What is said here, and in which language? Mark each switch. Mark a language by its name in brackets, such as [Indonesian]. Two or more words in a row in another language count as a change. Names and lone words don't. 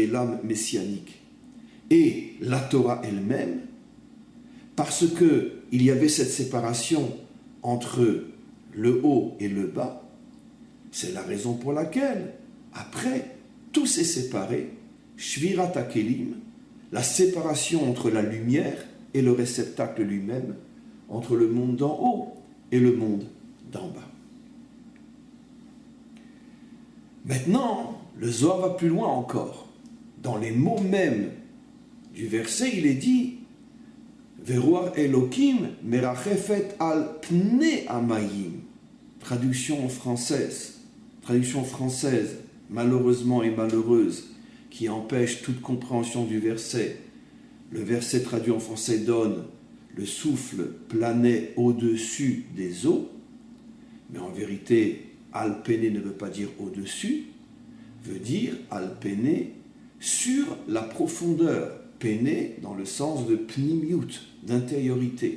[French] l'âme messianique, et la Torah elle-même, parce qu'il y avait cette séparation entre le haut et le bas, c'est la raison pour laquelle, après, tout s'est séparé, [Hebrew] שבירת הכלים, [French] la séparation entre la lumière et le réceptacle lui-même, entre le monde d'en haut et le monde d'en bas. Maintenant, le Zohar va plus loin encore. Dans les mots mêmes du verset, il est dit [Hebrew] ורוח אלוהים מרחפת על פני המים. [French] Traduction française, malheureusement et malheureuse, qui empêche toute compréhension du verset. Le verset traduit en français donne le souffle planait au-dessus des eaux, mais en vérité, alpéné ne veut pas dire au-dessus, veut dire alpéné sur la profondeur, péné dans le sens de pnimiut, d'intériorité.